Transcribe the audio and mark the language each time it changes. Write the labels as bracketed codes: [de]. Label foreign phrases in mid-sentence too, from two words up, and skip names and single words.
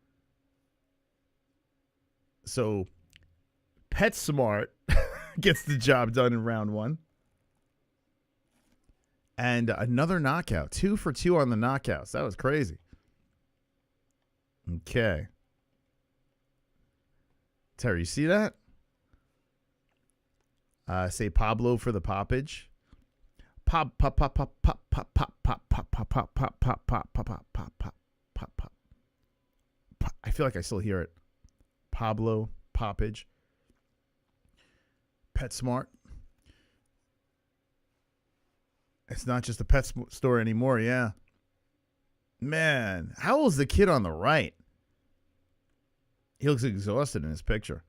[en] So, Petsamart gets the job done in round 1. And another knockout. 2 for 2 on the knockouts. That was crazy. Okay. Terry, you see that? Say Pablo for the poppage. Pop, pop, pop, pop, pop, pop, pop, pop, pop, pop, pop, pop, pop, pop, pop, pop, pop. I feel like I still hear it. Pablo Poppage. Petsamart. It's not just a pet store anymore, yeah. Man, how old's the kid on the right? He looks exhausted in his picture.